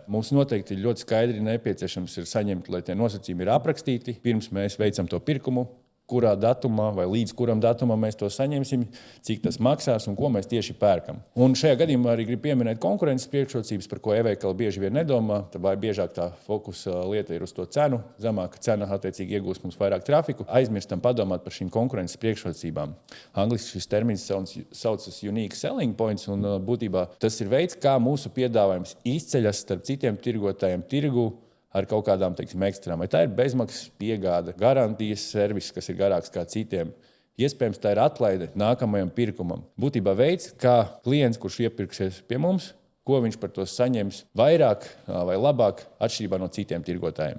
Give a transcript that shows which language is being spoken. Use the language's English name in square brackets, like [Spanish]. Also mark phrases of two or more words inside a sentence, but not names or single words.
[Latvian] Mums noteikti ļoti skaidri nepieciešams ir saņemt, lai tie nosacījumi ir aprakstīti, pirms mēs veicam to pirkumu, kurā datumā vai līdz kuram datumam mēs to saņemsim, cik tas maksās un ko mēs tieši pērkam. Un šajā gadījumā arī gribu pieminēt konkurences priekšrocības, par ko e-veikali bieži vien nedomā. Vai biežāk tā fokusa lieta ir uz to cenu, zemāka cena attiecīgi iegūst mums vairāk trafiku. Aizmirstam padomāt par šīm konkurences priekšrocībām. Angliski šis termins saucas [English] unique selling points, [Latvian] un būtībā tas ir veids, kā mūsu piedāvājums izceļas starp citiem tirgotājiem tirgu ar kaut kādām, teiksim, ekstrām. Vai tā ir bezmaksas piegāde, garantijas servis, kas ir garāks kā citiem. Iespējams, tā ir atlaide nākamajam pirkumam. Būtībā veids, kā klients, kurš iepirksies pie mums, ko viņš par to saņems vairāk vai labāk atšķirībā no citiem tirgotājiem.